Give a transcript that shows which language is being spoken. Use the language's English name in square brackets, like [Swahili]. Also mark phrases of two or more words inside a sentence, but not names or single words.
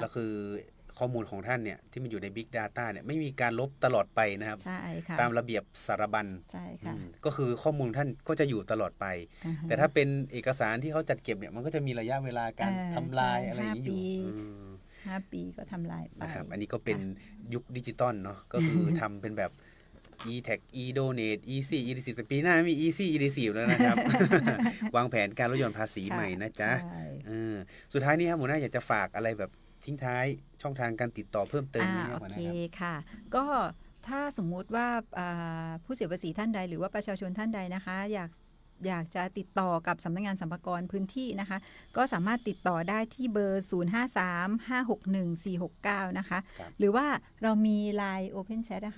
[Thai] แล้วคือข้อมูลของท่านเนี่ยที่มันอยู่ใน [English] Big Data [Thai] เนี่ยไม่มีการลบตลอดไปนะครับ ใช่ค่ะ ตามระเบียบสารบัญ ใช่ค่ะ ก็คือข้อมูลท่านก็จะอยู่ตลอดไปแต่ถ้าเป็นเอกสารที่เขาจัดเก็บเนี่ยมันก็จะมีระยะเวลาการทำลายอะไรอย่างนี้อยู่ 5 ปีก็ทำลายไป นะครับอันนี้ก็เป็นยุคดิจิตอลเนาะก็คือทำเป็นแบบ [English] e-tag e-donate easy e-receipt [Thai] ปีหน้ามี [English] easy e-receipt [Thai] แล้วนะครับ วางแผนการลดหย่อนภาษีใหม่นะจ๊ะสุดท้ายนี้ครับหัวหน้าอยากจะฝากอะไรแบบทิ้งท้ายช่องทางการติดต่อเพิ่มเติมนี้ครับหัวหน้าครับ โอเคค่ะก็ถ้าสมมุติว่าผู้เสียภาษีท่านใดหรือว่าประชาชนท่านใดนะคะอยากจะติดต่อกับสำนักงานสรรพากรพื้นที่นะคะก็สามารถติดต่อได้ที่เบอร์ 0535611469 นะคะหรือว่าเรามี Line Open Chat นะคะ